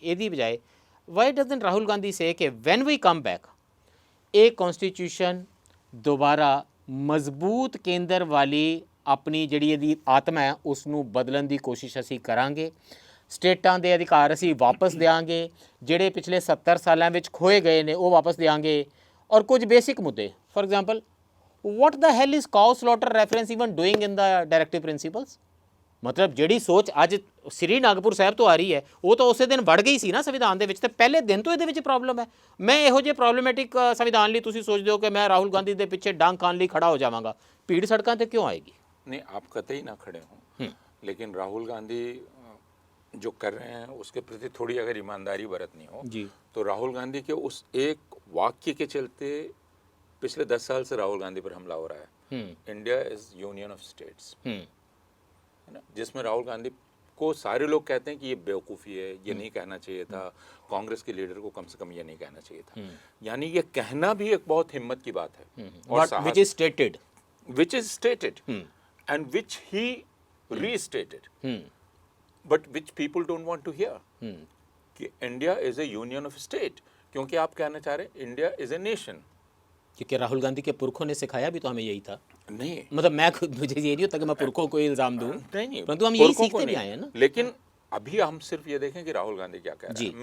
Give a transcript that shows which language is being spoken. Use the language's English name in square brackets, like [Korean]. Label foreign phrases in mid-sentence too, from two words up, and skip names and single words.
[Punjabi] ਇਹਦੀ ਬਜਾਏ [English] why doesn't Rahul Gandhi say [Punjabi] ਕਿ [English] when we come back, [Punjabi] ਇਹ ਕੌਨਸਟੀਟਿਊਸ਼ਨ ਦੁਬਾਰਾ ਮਜ਼ਬੂਤ ਕੇਂਦਰ ਵਾਲੀ ਆਪਣੀ ਜਿਹੜੀ ਇਹਦੀ ਆਤਮਾ ਹੈ ਉਸ ਨੂੰ ਬਦਲਣ ਦੀ ਕੋਸ਼ਿਸ਼ ਅਸੀਂ ਕਰਾਂਗੇ। ਸਟੇਟਾਂ ਦੇ ਅਧਿਕਾਰ ਅਸੀਂ ਵਾਪਸ ਦਿਆਂਗੇ, ਜਿਹੜੇ ਪਿਛਲੇ 70 ਸਾਲਾਂ ਵਿੱਚ ਖੋਏ ਗਏ ਨੇ ਉਹ ਵਾਪਸ ਦਿਆਂਗੇ। ਔਰ ਕੁਝ ਬੇਸਿਕ ਮੁੱਦੇ, [English] for example what the hell is cow slaughter reference even doing in the directive principles? [Punjabi] ਮਤਲਬ ਜਿਹੜੀ ਸੋਚ ਅੱਜ ਸ੍ਰੀ ਨਾਗਪੁਰ ਸਾਹਿਬ ਤੋਂ ਆ ਰਹੀ ਹੈ ਉਹ ਤਾਂ ਉਸੇ ਦਿਨ ਵੜ ਗਈ ਸੀ ਨਾ ਸੰਵਿਧਾਨ ਦੇ ਵਿੱਚ, ਅਤੇ ਪਹਿਲੇ ਦਿਨ ਤੋਂ ਇਹਦੇ ਵਿੱਚ ਪ੍ਰੋਬਲਮ ਹੈ। ਮੈਂ ਇਹੋ ਜਿਹੇ ਪ੍ਰੋਬਲਮੈਟਿਕ ਸੰਵਿਧਾਨ ਲਈ ਤੁਸੀਂ ਸੋਚਦੇ ਹੋ ਕਿ ਮੈਂ ਰਾਹੁਲ ਗਾਂਧੀ ਦੇ ਪਿੱਛੇ ਡੰਗ ਖਾਣ ਲਈ ਖੜਾ ਹੋ ਜਾਵਾਂਗਾ? ਭੀੜ ਸੜਕਾਂ 'ਤੇ ਕਿਉਂ ਆਏਗੀ? [Hindi] नहीं, आप कतई ना खड़े हों, लेकिन राहुल गांधी जो कर रहे हैं उसके प्रति थोड़ी अगर ईमानदारी बरतनी हो जी तो राहुल गांधी के उस एक वाक्य के चलते पिछले 10 साल से राहुल गांधी पर हमला हो रहा है। [English] India is union of states, [Hindi] है ना, जिसमें राहुल गांधी को सारे लोग कहते हैं कि ये बेवकूफ़ी है, ये नहीं कहना चाहिए था, कांग्रेस के लीडर को कम से कम ये नहीं कहना चाहिए था। यानी ये कहना भी एक बहुत हिम्मत की बात है और [English] which is stated and which he restated, but which people don't want to hear कि India is a union of state, [Hindi] क्योंकि आप कहना चाह रहे हैं [English] India is a nation. [Hindi] क्योंकि राहुल गांधी के पुरखों ने सिखाया भी तो हमें यही था। नहीं मतलब मैं खुद, मुझे ये नहीं होता कि मैं पुरखों को इल्जाम दूं, नहीं, परंतु हम यही पुरखों को सीखते भी नहीं। आए हैं ना। लेकिन अभी हम सिर्फ ये देखें कि राहुल गांधी क्या कह रहा है।